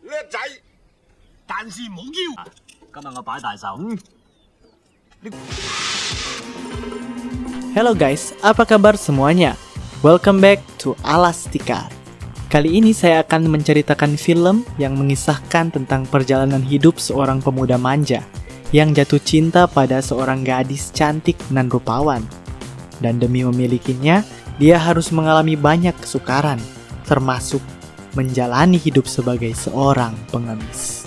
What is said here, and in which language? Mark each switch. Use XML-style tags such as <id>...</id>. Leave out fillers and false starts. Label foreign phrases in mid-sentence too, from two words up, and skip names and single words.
<yue>仔，但是唔好腰。今日我擺大壽。</yue> <en>Hello guys,</en> <id>apa kabar semuanya?</id> <en>Welcome back to Alastikar.</en> <id>Kali ini saya akan menceritakan film yang mengisahkan tentang perjalanan hidup seorang pemuda manja yang jatuh cinta pada seorang gadis cantik dan rupawan. Dan demi memilikinya, dia harus mengalami banyak kesukaran, termasuk menjalani hidup sebagai seorang pengemis.</id>